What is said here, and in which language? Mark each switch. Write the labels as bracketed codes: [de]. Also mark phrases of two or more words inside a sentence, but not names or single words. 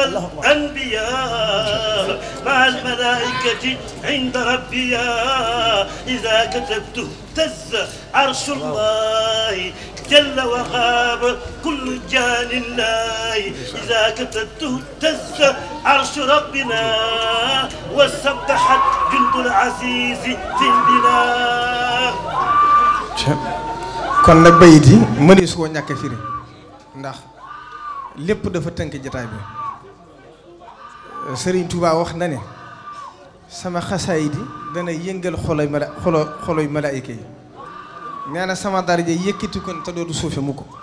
[ar] الأنبياء مع الملائكة عند ربي إذا كتبت اهتز عرش الله جل وغاب كل جان الله إذا كتبته اهتز عرش ربنا وسبحت جند العزيز في البلاد [wo] kon nag bayit yi mënees koo ñàkk a firi ndax lépp dafa tënk jataay bi Serigne Touba wax na ne sama xasaayid yi dana yëngal xoloy malaayika yi nee na sama daraja yëkkati kon te doodu suufe mu ko